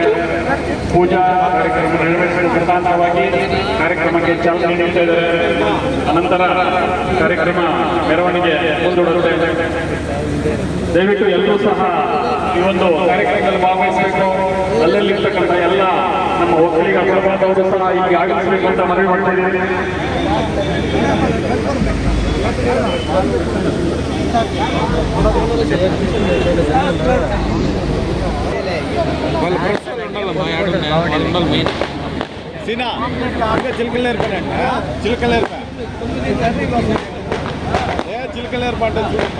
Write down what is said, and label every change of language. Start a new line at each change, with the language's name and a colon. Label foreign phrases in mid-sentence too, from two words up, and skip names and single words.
Kannada: ಪೂಜಾ ಕಾರ್ಯಕ್ರಮ ನೆರವೇರಿಸಿದ ಪ್ರಧಾನವಾಗಿ ಕಾರ್ಯಕ್ರಮಕ್ಕೆ ಚಾಲನೆ ನೀಡ್ತಾ ಇದ್ದಾರೆ. ಅನಂತರ ಕಾರ್ಯಕ್ರಮ ಮೆರವಣಿಗೆ ಮುಂದೂಡುತ್ತೆ. ದಯವಿಟ್ಟು ಎಲ್ಲರೂ ಸಹ ಈ ಒಂದು ಕಾರ್ಯಕ್ರಮದಲ್ಲಿ ಭಾಗವಹಿಸಬೇಕು. ಅಲ್ಲಲ್ಲಿರ್ತಕ್ಕಂಥ ಎಲ್ಲ ನಮ್ಮ ಒಕ್ಕಲಿಗ ಪ್ರಭಾದವರು ಸಹ ಇಲ್ಲಿ ಆಗಮಿಸಬೇಕು ಅಂತ ಮನವಿ ಮಾಡ್ತಾ ಇದ್ದೀನಿ.
Telugu: సీనా ఇంకా చిలకలేరు పని అంట చిలకలేరు చిలకలేరు పంట చూడమ్మా